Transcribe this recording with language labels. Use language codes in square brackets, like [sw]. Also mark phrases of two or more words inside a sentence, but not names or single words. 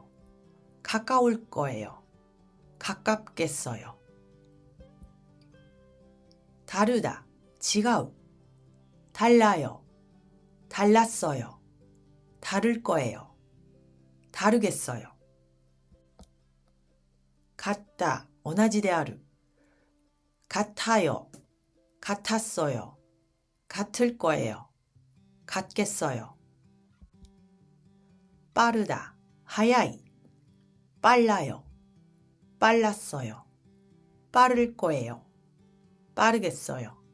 [ko] 가까울 거예요. 가깝겠어요. 다르다. [ja] 違う. [ko] 달라요. 달랐어요. 다를 거예요. 다르겠어요. 같다. [ja] 同じである. [ko] 같아요. 같았어요. 같을 거예요. 같겠어요. 빠르다. [ja] 早い. [ko] 빨라요. 빨랐어요. 빠를 거예요. 빠르겠어요.